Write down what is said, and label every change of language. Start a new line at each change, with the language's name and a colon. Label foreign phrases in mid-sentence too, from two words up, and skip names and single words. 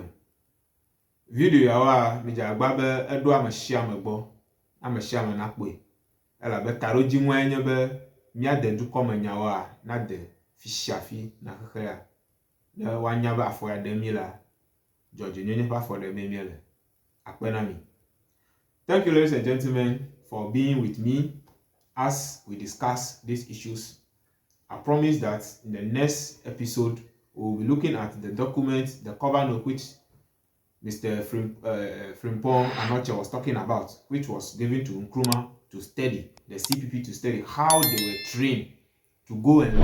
Ewe: Video yawoa midze agba be eɖo ame sia ame gbɔ, ame sia ame nakpɔe. Elabe taɖodzinua nye be míade dukɔme nyawoa nade fi sia fi na xexe ya. Ne woanya be afɔ ya ɖem mi la, dzɔdzɔenyenye ƒe afɔ ɖem miele. Akpe na mi.
English: Thank you, ladies and gentlemen, for being with me as we discuss these issues. I promise that in the next episode, we will be looking at the document, the cover note which Mr. Frimpong Anokye was talking about, which was given to Nkrumah to study, the CPP to study how they were trained to go and